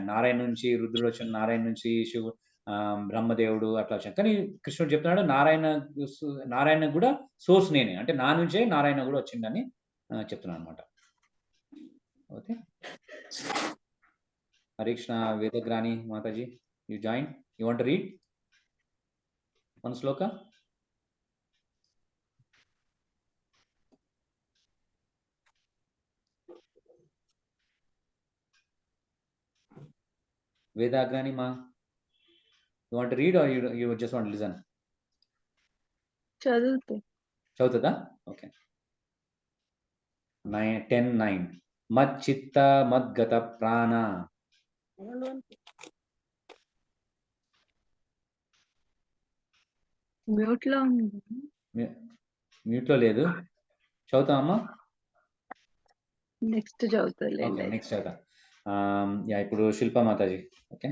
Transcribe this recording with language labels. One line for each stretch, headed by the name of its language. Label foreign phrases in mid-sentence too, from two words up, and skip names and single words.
Telugu: నారాయణ నుంచి రుద్రుడు వచ్చాడు, నారాయణ నుంచి శివుడు, బ్రహ్మదేవుడు అట్లా వచ్చాడు. కానీ కృష్ణుడు చెప్తున్నాడు నారాయణ కూడా సోర్స్ నేనే, అంటే నా నుంచే నారాయణ కూడా వచ్చిందని చెప్తున్నాను అనమాట. ఓకే, హరే కృష్ణ.
English: వేదగ్రాని మాతాజీ, you join, you want to read one shloka? Vedagrani ma, you want to read or you just want to listen? Chaudhata? Okay. 10:9.
Sanskrit: मद् चित्त मद् गत प्राण.
English: Mute
Telugu: లో లేదు. చదువుతామా? నెక్స్ట్ చదువుతా. నెక్స్ట్ చదువుతా. ఇప్పుడు శిల్ప మాతాజీ. ఓకే.